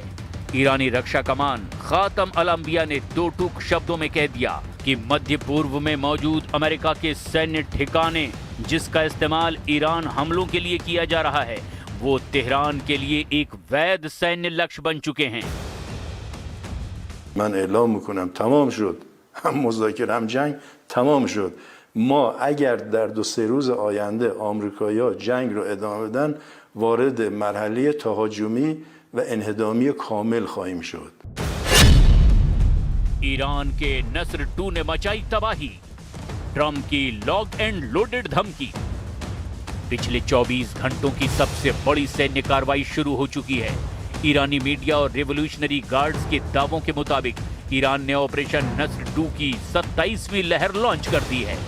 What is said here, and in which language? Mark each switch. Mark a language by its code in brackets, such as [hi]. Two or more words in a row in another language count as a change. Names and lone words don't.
[hi] ईरानी रक्षा कमान खातम अल अंबिया ने दो टूक शब्दों में कह दिया कि मध्य पूर्व में मौजूद अमेरिका के सैन्य ठिकाने जिसका इस्तेमाल ईरान हमलों के लिए किया जा रहा है वो तेहरान के लिए एक वैध सैन्य लक्ष्य बन चुके हैं। [fa] من اعلام میکنم تمام شد، هم مذاکره هم جنگ تمام شد. ما اگر در 2-3 روز آینده آمریکایی‌ها جنگ رو ادامه بدن وارد مرحله تهاجمی و انهدامی کامل خواهیم شد. [hi] ईरान के नस्र 2 ने मचाई तबाही, ट्रंप की [en] lock and loaded [hi] धमकी। पिछले 24 घंटों की सबसे बड़ी सैन्य कार्रवाई शुरू हो चुकी है। ईरानी मीडिया और रेवोल्यूशनरी गार्ड्स के दावों के मुताबिक ईरान ने ऑपरेशन नस्र 2 की 27वीं लहर लॉन्च कर दी है।